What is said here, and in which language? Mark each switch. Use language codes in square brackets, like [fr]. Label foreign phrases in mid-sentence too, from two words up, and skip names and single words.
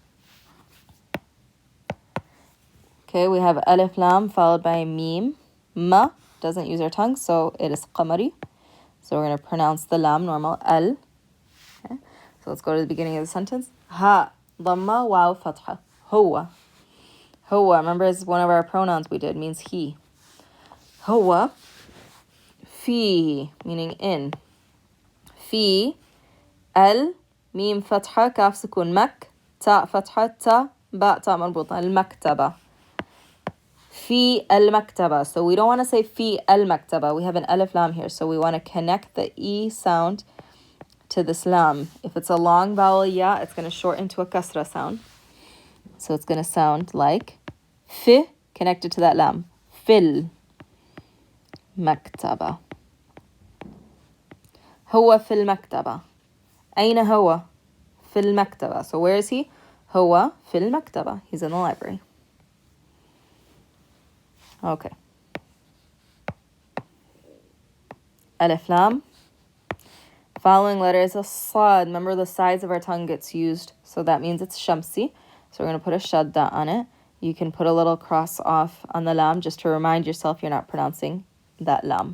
[en] Okay, we have [ar] ألف لام [en] followed by mim. Ma doesn't use our tongue, so it is qamari. So we're going to pronounce the lam normal. Al. Okay. So let's go to the beginning of the sentence. [ar] هاء ضمة واو فتحة. Huwa. Huwa, [en] remember, is one of our pronouns we did, means he. [ar] هو في, [en] meaning in. [ar] في ال ميم فتحة كاف سكون مك. تاء فتحة تا باء تاء مربوطة المكتبة. في المكتبة. [en] So we don't want to say [ar] في المكتبة. [en] We have an alif lam here. So we want to connect the E sound to this lam. If it's a long vowel ya, it's going to shorten to a kasra sound. So it's going to sound like fi connected to that lam. [ar] في المكتبة. هو في المكتبة أين هو? في المكتبة. [en] So where is he? [ar] هو في المكتبة. [en] He's in the library. [ar] Okay. ألف لام. [en] Following letter is a sad. Remember, the sides of our tongue gets used, so that means it's shamsi. So we're going to put a shadda on it. You can put a little cross off on the lam just to remind yourself you're not pronouncing that lam.